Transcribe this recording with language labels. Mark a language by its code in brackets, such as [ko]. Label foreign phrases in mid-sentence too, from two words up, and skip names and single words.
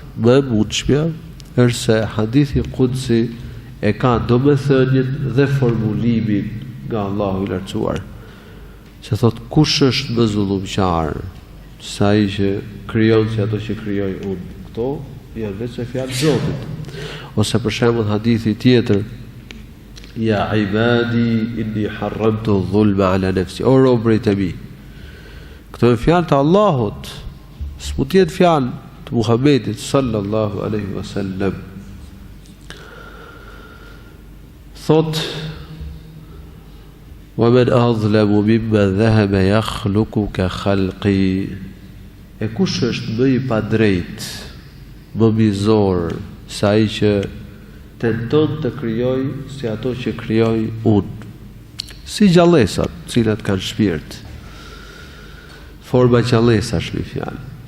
[sq] Më e mundshmja është se hadithi qudsi e ka domethënien dhe formulimin nga Allahu i lartësuar. Që thot kush është më zullumqar se ai që krijon si ato që krijoj unë. Këto janë vetë fjalë Zotit. Ose për shembull hadithi tjetër: [ar] "يا عبادي إني حرمت الظلم على نفسي." [sq] O robërit e mi. Këto janë fjalë të Allahut. S'mund të jetë fjalë të Muhamedit [ar] صلى الله عليه وسلم. Thot: "ومن أظلم ممن ذهب يخلق كخلقي." [sq] E kush është më i padrejtë, më mizor se ai që tenton të krijoj si ato që krijoj unë, si gjallësat, të cilat kanë shpirt. Forma gjallësash në fjalë.